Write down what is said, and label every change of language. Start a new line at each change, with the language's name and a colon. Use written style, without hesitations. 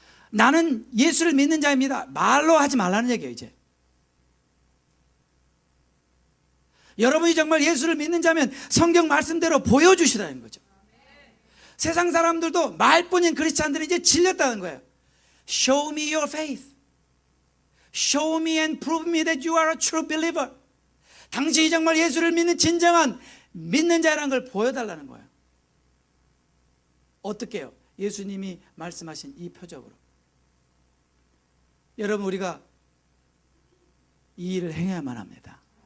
Korean: 나는 예수를 믿는 자입니다. 말로 하지 말라는 얘기예요. 이제 여러분이 정말 예수를 믿는 자면 성경 말씀대로 보여주시라는 거죠. 세상 사람들도 말뿐인 크리스찬들이 이제 질렸다는 거예요.
English: Show me your faith. Show me and prove me that you are a true believer.
Korean: 당신이 정말 예수를 믿는 진정한 믿는 자라는 걸 보여달라는 거예요. 어떻게 해요? 예수님이 말씀하신 이 표적으로. 여러분, 우리가 이 일을 행해야만 합니다.